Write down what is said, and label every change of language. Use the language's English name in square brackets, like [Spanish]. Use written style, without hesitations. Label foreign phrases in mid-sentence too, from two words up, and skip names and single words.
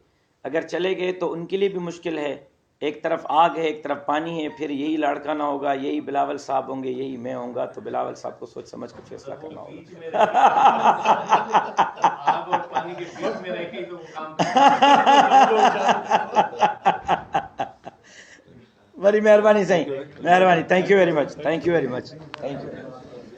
[Urdu] اگر چلے گئے تو ان کے لیے بھی مشکل ہے. ایک طرف آگ ہے, ایک طرف پانی ہے, پھر یہی لاڑکانہ ہوگا, یہی بلاول صاحب ہوں گے, یہی میں ہوں گا. تو بلاول صاحب کو سوچ سمجھ کے فیصلہ کرنا ہوگا. آگ اور پانی کے بیچ میں رہ کے تو وہ کام [Sindhi] वरी महिरबानी साईं, महिरबानी, [English] Thank you very much, thank you very much, thank you.